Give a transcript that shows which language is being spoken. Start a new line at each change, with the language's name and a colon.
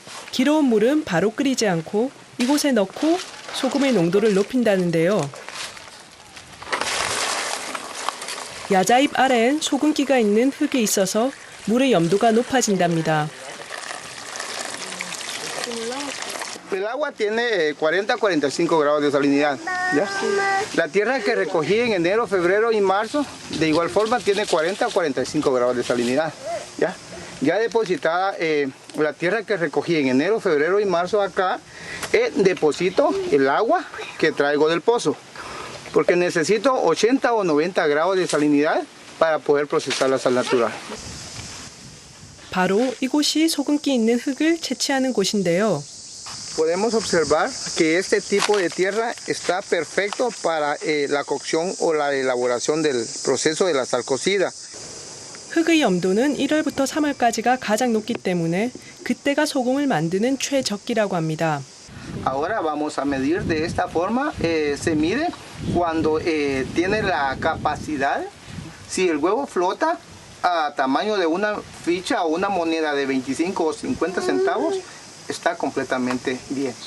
Korean: 길어온 물은 바로 끓이지 않고 이곳에 넣고 소금의 농도를 높인다는데요. 야자잎 아래엔 소금기가 있는 흙이 있어서 물의 염도가 높아진답니다.
Spanish: El agua tiene 40 a 45 grados de salinidad. ¿Ya? La tierra que recogí en enero, febrero y marzo, de igual forma tiene 40 a 45 grados de salinidad. ¿Ya? Ya depositada la tierra que recogí en enero, febrero y marzo acá, deposito el agua que traigo del pozo. Porque necesito 80 o 90 grados de salinidad para poder procesar la sal natural.
Korean: 바로 이곳이 소금기 있는 흙을 채취하는 곳인데요.
Spanish: Podemos observar que este tipo de tierra está perfecto para la cocción o la elaboración del proceso de la sal cocida.
Korean: 흙의 염도는 1월부터 3월까지가 가장 높기 때문에 그때가 소금을 만드는 최적기라고 합니다.
Spanish: Ahora vamos a medir de esta forma. Se mide cuando tiene la capacidad, si el huevo flota a tamaño de una ficha o una moneda de 25 o 50 centavos, está completamente bien.